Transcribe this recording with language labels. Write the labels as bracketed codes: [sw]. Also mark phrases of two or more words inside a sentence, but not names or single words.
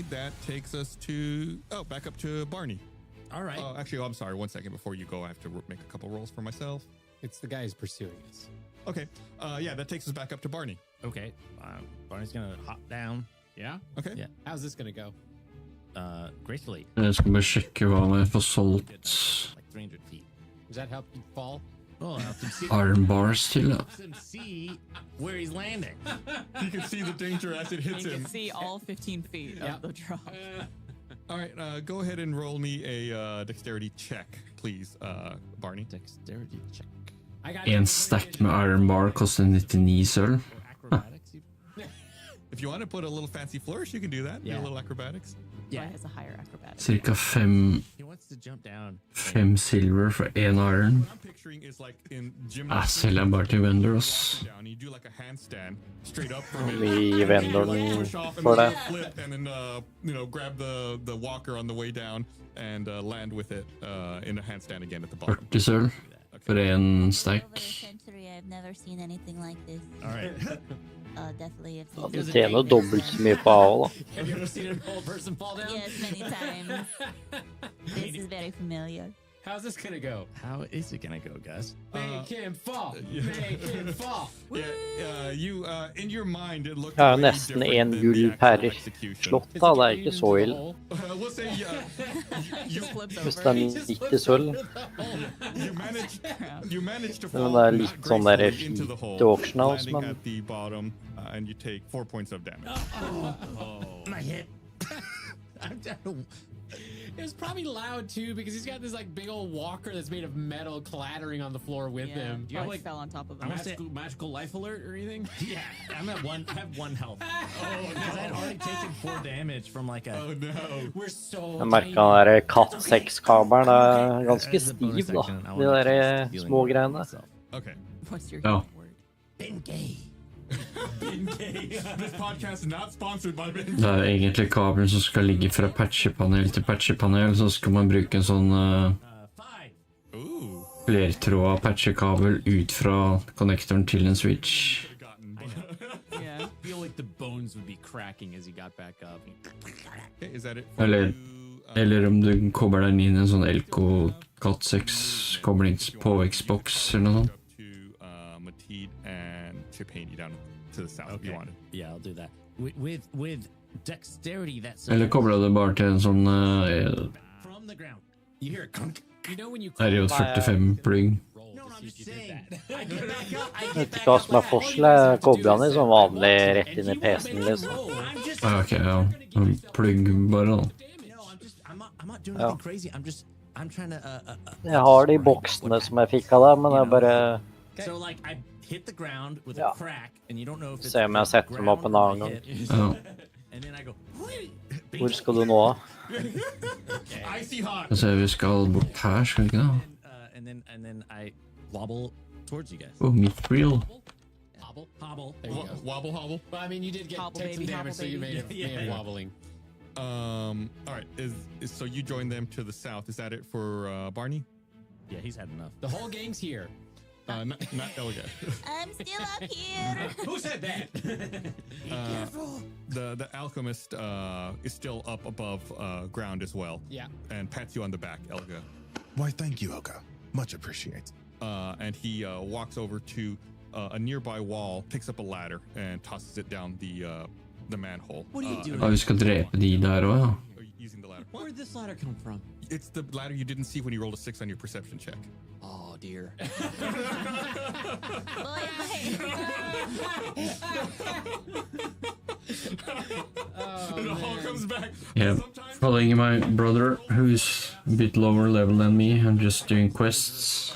[en] That takes us to back up to Barney. All right. Actually, I'm sorry. 1 second before you go, I have to make a couple rolls for myself. It's the guy who's pursuing us. Okay. Yeah, that takes us back up to Barney. Okay. Barney's gonna hop down. Yeah. Okay. Yeah. How's this gonna go? Gracefully. [no] Jeg skal bare sjekke hva jeg får solgt [en] Like 300 feet. Does that help you fall? Oh, help him see. [no] armbars til. Ja. [en] Helps him see where he's landing. He can see the danger as it hits You him. can see all 15 feet of the drop. All right, go ahead and roll me a dexterity check, please, Barney. Dexterity check. [no] En stack med armbar koster 99 sølv. [en] If you want to put a little fancy flourish, you can do that. Yeah. A little acrobatics. Yeah, it has a higher acrobatics. [no] Cirka 5 [en] He wants to jump down. silver for 1 iron. What I'm picturing is like in gymnastics. [no] Selger jeg bare til vendor, ass. [en] Down, you do like a handstand straight up from it. [no] Vi gir vendoren [en] Push off and [no] for [en] then [no] det. [en] flip and then grab the walker on the way down and land with it in a handstand again at the bottom. [no] 40 sølv. for en stack. [en] Over the century, I've never seen anything like this. All right. Definitely have [no] Ja, [en] seen [no] du [en] this. [no] tjener dobbelt så mye på AO, da. [en] Have you ever seen an old person fall down? Yes, many times. This is very familiar. How's this gonna go? How is it gonna go, Gus? Make him fall. Make him fall. You in your mind it looked [no] Jeg har [en] way [no] nesten [en] different [no] en [en] than [no] gull [en] the [no] per [en] actual execution. [no] slott, da. Det er ikke så ille. [en] We'll say [no] Hvis det er 90 sølv. [en] you managed to [no] Men [en] fall [no] det er litt sånn der [en] into the hole, [no] fite-auctionhouse, [en] landing [no] men [en] at the bottom, and you take 4 points of damage. My hip. I'm down. It was probably loud too because he's got this like big old walker that's made of metal clattering on the floor with him. Do you have Probably like fell on top of him. magical life alert or anything? Yeah, I'm at one. I have 1 health. Because I had already taken 4 damage from like a. Oh no. We're so [no] jeg merker den der katt-6-kabelen er ganske stiv, da. De der små greiene. [en] Okay. What's your [no] Ja. [en] word? Been gay. This podcast is not sponsored by Ben. [no] Det er egentlig kabelen som skal ligge fra patchepanel til patchepanel, så skal man bruke en sånn flertråd patchekabel ut fra connectoren til en switch. [en] I feel like the bones would be cracking as he got back up. Okay, is that it? [no] Eller om du kobler den inn i en sånn Elko Cat6-kobling på Xbox eller noe sånt. [en] Mateed and Chip Haney down to the south if you wanted. Yeah, I'll do that. With dexterity, that's. [no] Eller kobler det bare til en sånn [en] From the ground. You hear a clunk. You know when you [no] RJ45-plugg. Jeg vet ikke hva som er forskjell. Jeg kobler den i sånn vanlig rett inn i PC-en, liksom. Ok, ja. Plugg bare da. [en] I'm not doing [no] Ja. [en] anything crazy. I'm trying to. [no] Jeg har de boksene som jeg fikk av deg, men jeg bare [en] So like I hit the ground with [no] Ja. [en] a crack, and you don't know if it's [no] Se om jeg setter dem opp en annen gang. Ja. [en] And then I go. [no] Hvor skal du nå? [en] Icy hot. [no] Jeg ser vi skal bort her, skal vi ikke da? [en] And then I wobble towards you guys. Oh, mithril. Hobble. There you go. Wobble hobble. Well, I mean, you did get Hobble, take some baby, damage, hobble, so you may baby. have wobbling. All right. Is so you join them to the south. Is that it for Barney? Yeah, he's had enough. The whole gang's here. Not Elga. I'm still up here. Who said that? The alchemist is still up above ground as well. Yeah. And pats you on the back, Elga. Why, thank you, Elga. Much appreciated. And he walks over to a nearby wall, picks up a ladder, and tosses it down the manhole. What are you doing? [no] Ja, vi skal drepe de der også, ja. [en] Using the ladder. Where did this ladder come from? It's the ladder you didn't see when you rolled a 6 on your perception check. Oh dear. It all comes back. Yeah, following my brother, who's a bit lower level than me, I'm just doing quests.